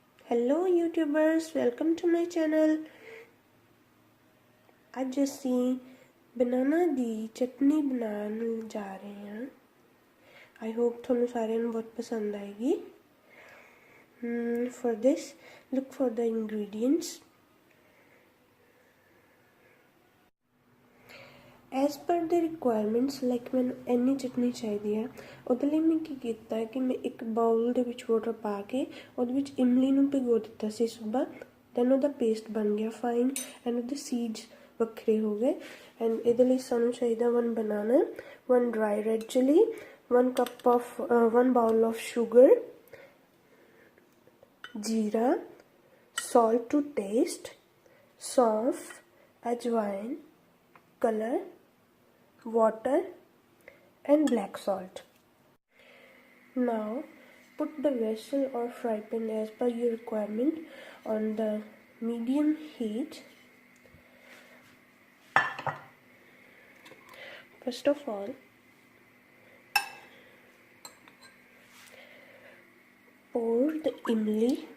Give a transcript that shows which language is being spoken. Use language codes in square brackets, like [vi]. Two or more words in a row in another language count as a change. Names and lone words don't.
[en] Hello YouTubers, welcome to my channel. [pa] ਅੱਜ ਅਸੀਂ ਬਨਾਨਾ ਦੀ ਚਟਨੀ ਬਣਾਉਣ ਜਾ ਰਹੇ ਹਾਂ। [en] I hope [pa] ਤੁਹਾਨੂੰ ਸਾਰਿਆਂ ਨੂੰ ਬਹੁਤ ਪਸੰਦ ਆਏਗੀ। [en] For this, look for the ingredients. As per the requirements, like [pa] ਮੈਨੂੰ ਇੰਨੀ ਚਟਨੀ ਚਾਹੀਦੀ ਹੈ, ਉਹਦੇ ਲਈ ਮੈਂ ਕੀ ਕੀਤਾ ਹੈ ਕਿ ਮੈਂ ਇੱਕ ਬਾਉਲ ਦੇ ਵਿੱਚ ਵਾਟਰ ਪਾ ਕੇ ਉਹਦੇ ਵਿੱਚ ਇਮਲੀ ਨੂੰ ਭਿਗੋ ਦਿੱਤਾ ਸੀ ਸੁਬਾ। ਦੈਨ ਉਹਦਾ ਪੇਸਟ ਬਣ ਗਿਆ ਫਾਈਨ ਐਂਡ ਉਹਦੇ ਸੀਡਸ ਵੱਖਰੇ ਹੋ ਗਏ। ਐਂਡ ਇਹਦੇ ਲਈ ਸਾਨੂੰ ਚਾਹੀਦਾ [en] 1 banana, 1 dry red chili, 1 bowl of sugar, jeera, salt to taste, [hi] सौंफ, अजवाइन, [en] color, water and black salt. Now put the vessel or fry pan as per your requirement on the medium heat. First of all, pour the imli,